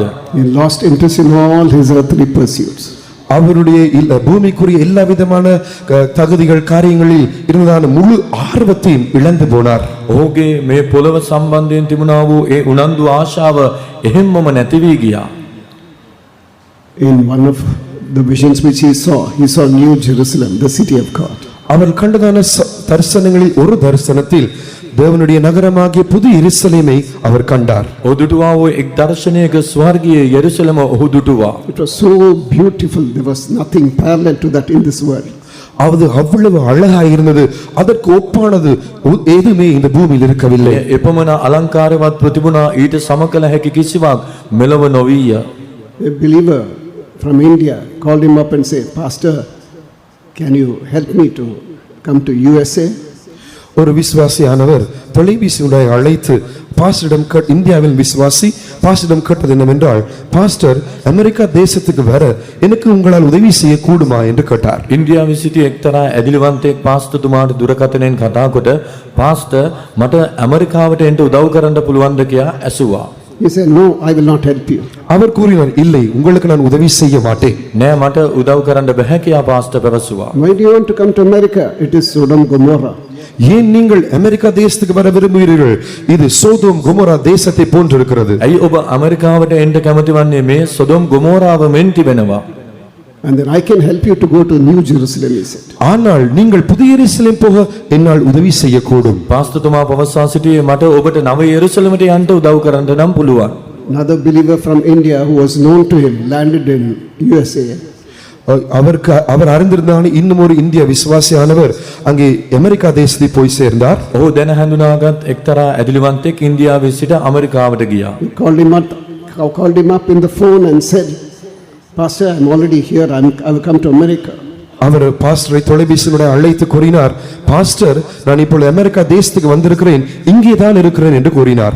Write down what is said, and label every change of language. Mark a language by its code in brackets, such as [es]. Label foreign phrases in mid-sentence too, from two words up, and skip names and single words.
[en] He lost interest in all his earthly pursuits. [ta] அவருடைய பூமிக்குரிய எல்லா விதமான தகுதிகள் காரியங்களில் இருந்ததான முழு ஆர்வத்தையும் இழந்து போனார். [si] ඔහුගේ මේ පොළව සම්බන්ධයෙන් තිබුණා වූ ඒ උනන්දු ආශාව එහෙම්මම නැති වී ගියා. [en] In one of the visions which he saw New Jerusalem, the city of God. [ta] அவர் கண்டதான தரிசனங்களில் ஒரு தரிசனத்தில் தேவனுடைய நகரமாகிய புது எருசலேமை அவர் கண்டார். [si] ඔහු දුටුවා වූ එක් දර්ශනයක ස්වර්ගීය යෙරුසලම ඔහු දුටුවා. [en] It was so beautiful. There was nothing parallel to that in this world. [ta] அது அவ்வளவு அழகாய் இருந்தது. அதற்கு ஒப்பானது எதுவுமே இந்த பூமியில் இருக்கவில்லை. [si] එපමණ අලංකාරවත් ප්‍රතිබුණා ඊට සමකල හැකි කිසිවක් මෙලව නොවිය. [en] A believer from India called him up and said, "Pastor, can you help me to come to USA?" [ta] ஒரு விசுவாசியானவர் தொலைபேசியுடைய அழைத்து பாஸ்டரிடம் இந்தியாவில் விசுவாசி பாஸ்டரிடம் கேட்டது என்னவென்றால், பாஸ்டர் அமெரிக்கா தேசத்துக்கு வர எனக்கு உங்களால் உதவி செய்ய கூடுமா என்று கேட்டார். [si] ඉන්දියාවේ සිටි එක්තරා ඇදිලිවන්තයෙක් පාස්ටර්තුමාට දුරකථනයෙන් කතා කොට, "පාස්ටර්, මට ඇමරිකාවට එන්න උදව් කරන්න පුළුවන්ද?" කියලා ඇසුවා. [en] He said, "No, I will not help you." [ta] அவர் கூறினார், இல்லை, உங்களுக்கு நான் உதவி செய்ய மாட்டேன். [si] නෑ මට උදව් කරන්න බැහැ කියලා පාස්ටර් පැවසුවා. [en] Why do you want to come to America? It is Sodom Gomorrah. [ta] ஏன் நீங்கள் அமெரிக்கா தேசத்துக்கு வர விரும்புகிறீர்கள்? இது சோதோம் கொமோரா தேசத்தை போன்றிருக்கிறது. [si] ඇයි ඔබ ඇමරිකාවට එන්න කැමති වන්නේ? මේ සොදොම් ගොමෝරාව මෙන් තිබෙනවා. [en] And then I can help you to go to New Jerusalem, he said. [ta] ஆனால் நீங்கள் புதிய எருசலேம் போக என்னால் உதவி செய்யக்கூடும். [si] පාස්ටර්තුමා පවසා සිටියේ මට ඔබට නව යෙරුසලමට යන්න උදව් කරන්න නම් පුළුවන්. [en] Another believer from India who was known to him landed in USA. [ta] அவர் அறிந்திருந்தான இன்னும் ஒரு இந்திய விசுவாசியானவர் அங்கே அமெரிக்கா தேசத்தில் போய் சேர்ந்தார். [si] ඔහු දැන හඳුනාගත් එක්තරා ඇදිලිවන්තයෙක් ඉන්දියාවේ සිට ඇමරිකාවට ගියා. [en] He called him up in the phone and said, "Pastor, I'm already here. I will come to America." [ta] அவர் பாஸ்டரை தொலைபேசியினுடைய அழைத்து கூறினார், பாஸ்டர், நான் இப்பொழுது அமெரிக்கா தேசத்துக்கு வந்திருக்கிறேன், இங்கே தான் இருக்கிறேன் என்று கூறினார்.